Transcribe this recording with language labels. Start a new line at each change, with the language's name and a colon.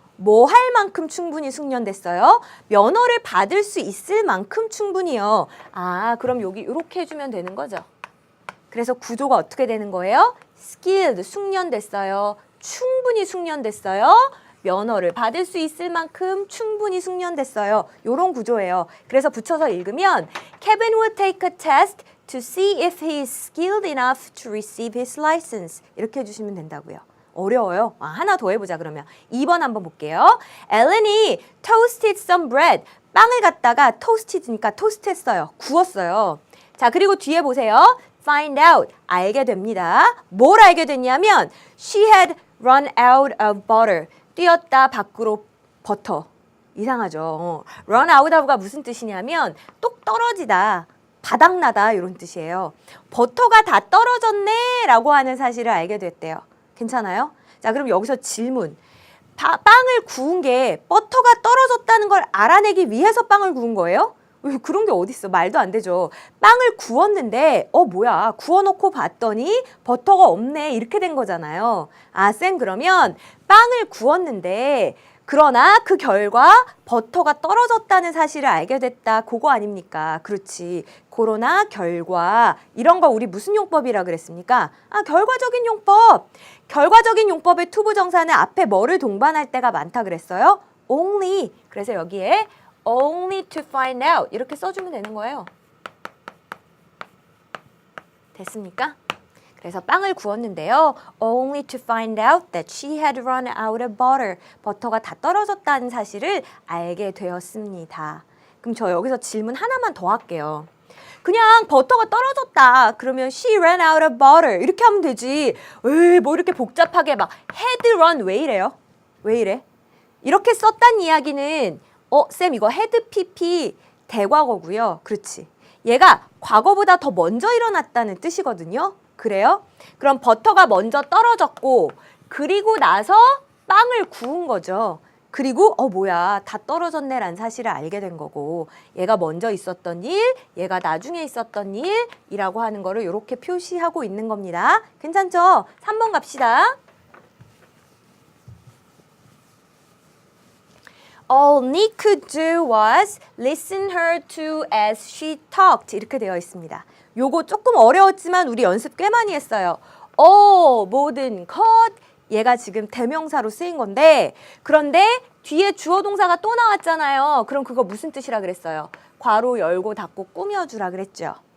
Korean: 뭐 할 만큼 충분히 숙련됐어요? 면허를 받을 수 있을 만큼 충분히요. 아, 그럼 여기 이렇게 해주면 되는 거죠. 그래서 구조가 어떻게 되는 거예요? skilled, 숙련됐어요. 충분히 숙련됐어요. 면허를 받을 수 있을 만큼 충분히 숙련됐어요. 이런 구조예요. 그래서 붙여서 읽으면
English: Kevin will take a test to see if he is skilled enough to receive his license.
Korean: 이렇게 해주시면 된다고요. 어려워요. 하나 더 해보자 그러면. 2번 한번 볼게요.
English: Ellen이 toasted some bread.
Korean: 빵을 갖다가 toasted니까 토스트했어요. 구웠어요. 자, 그리고 뒤에 보세요.
English: Find out.
Korean: 알게 됩니다. 뭘 알게 됐냐면
English: she had run out of butter.
Korean: 뛰었다 밖으로 버터. 이상하죠. run out of가 무슨 뜻이냐면 똑 떨어지다. 바닥나다 이런 뜻이에요. 버터가 다 떨어졌네 라고 하는 사실을 알게 됐대요. 괜찮아요? 자, 그럼 여기서 질문. 빵을 구운 게 버터가 떨어졌다는 걸 알아내기 위해서 빵을 구운 거예요? 그런 게 어딨어. 말도 안 되죠. 빵을 구웠는데 뭐야. 구워놓고 봤더니 버터가 없네. 이렇게 된 거잖아요. 아, 쌤 그러면 빵을 구웠는데 그러나 그 결과 버터가 떨어졌다는 사실을 알게 됐다. 그거 아닙니까? 그렇지. 그러나 결과 이런 거 우리 무슨 용법이라 그랬습니까? 아, 결과적인 용법. 결과적인 용법의 투부정사는 앞에 뭐를 동반할 때가 많다 그랬어요?
English: only.
Korean: 그래서 여기에
English: only to find out
Korean: 이렇게 써주면 되는 거예요. 됐습니까? 그래서 빵을 구웠는데요.
English: Only to find out that she had run out of butter.
Korean: 버터가 다 떨어졌다는 사실을 알게 되었습니다. 그럼 저 여기서 질문 하나만 더 할게요. 그냥 버터가 떨어졌다. 그러면
English: she ran out of butter.
Korean: 이렇게 하면 되지. 뭐 이렇게 복잡하게 막 had run 왜 이래요? 왜 이래? 이렇게 썼단 이야기는 쌤 이거 had pp 대과거고요. 그렇지. 얘가 과거보다 더 먼저 일어났다는 뜻이거든요. 그래요? 그럼 버터가 먼저 떨어졌고 그리고 나서 빵을 구운 거죠. 그리고 뭐야 다 떨어졌네 라는 사실을 알게 된 거고 얘가 먼저 있었던 일, 얘가 나중에 있었던 일이라고 하는 거를 이렇게 표시하고 있는 겁니다. 괜찮죠? 3번 갑시다.
English: All Nick could do was listen her to as she talked.
Korean: 이렇게 되어 있습니다. 요거 조금 어려웠지만 우리 연습 꽤 많이 했어요. 모든 것. 얘가 지금 대명사로 쓰인 건데 그런데 뒤에 주어 동사가 또 나왔잖아요. 그럼 그거 무슨 뜻이라 그랬어요? 괄호 열고 닫고 꾸며주라 그랬죠.